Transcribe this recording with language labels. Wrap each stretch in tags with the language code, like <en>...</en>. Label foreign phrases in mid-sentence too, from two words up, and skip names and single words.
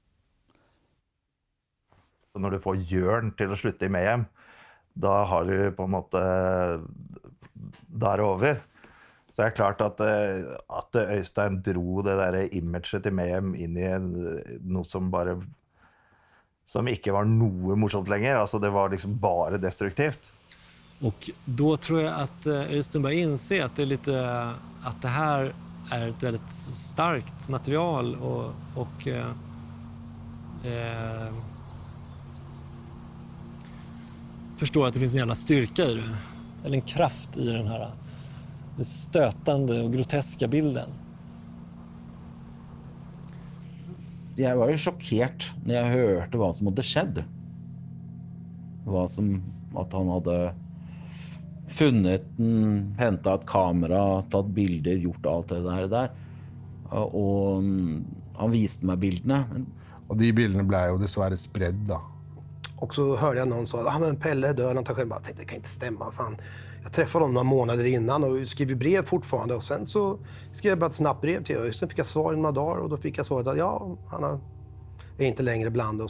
<no>Når du får Jørn til å slutte i Mayhem, da har du på en måte der over. Så det er klart at Öystein dro det der imaget til Mayhem inn i noe som ikke var noe morsomt lenger.</no> <sv>Alltså det var liksom bara destruktivt. Och då tror jag att Öystein börjar inse att det är lite att det här är ett väldigt starkt material och förstår att det finns en jävla styrka i det. Eller en kraft i den här stötande och groteska bilden.</sv> <no>Jeg var jo sjokkert når jeg hørte hva som hadde skjedd. At han hadde funnet den, hentet et kamera, tatt bilder, gjort alt det der. Og han viste meg bildene.</no> <sv>Och de bilderna blev ju dessvärre spredd då. Och så hörde jag någon säga, men Pelle är död. Jag tänkte, det kan inte stämma. Fan. Jag träffade honom några månader innan och skrev brev fortfarande. Och sen så skrev jag bara ett snabbt brev till Öystein. Fick jag svar i några dagar och då fick jag svaret att ja, han är inte längre bland oss.</sv>